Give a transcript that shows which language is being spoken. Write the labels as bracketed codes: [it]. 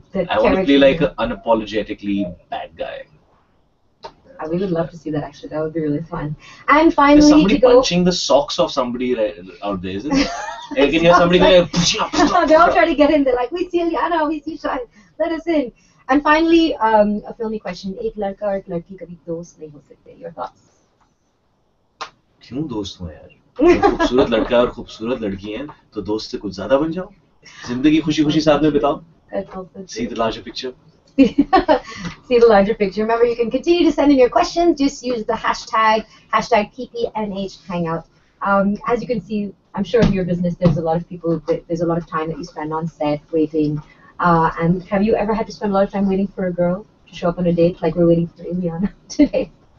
[en] I want to play like an unapologetically bad guy. We would love to see that actually. That would be really fun. And finally, there's somebody punching the socks of somebody out there, isn't it? You can hear somebody going. They all try to get in. They're like, we see Ileana, we see Shahid, let us in. And finally, a filmy question: [hi] एक लड़का और एक लड़की कभी दोस्त नहीं हो सकते. [en] Your thoughts? [hi] क्यों दोस्त हो यार? खूबसूरत लड़का और खूबसूरत लड़की हैं, तो दोस्त से कुछ ज़्यादा बन जाओ. जिंदगी खुशी-खुशी साथ में बिताओ. [en] See the larger picture. See the larger picture. Remember, you can continue to send in your questions. Just use the hashtag #PPNH Hangout. As you can see, I'm sure in your business there's a lot of people. There's a lot of time that you spend on set waiting. And have you ever had to spend a lot of time waiting for a girl to show up on a date, like we're waiting for Ileana today?